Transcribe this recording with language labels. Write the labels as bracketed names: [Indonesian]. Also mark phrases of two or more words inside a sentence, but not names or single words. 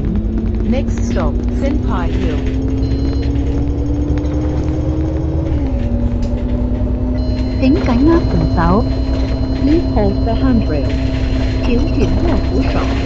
[English] Next stop, Senpai Hill. [Cantonese] 请紧握扶手。 [English] Please hold the handrail. [Cantonese] 请紧握扶手。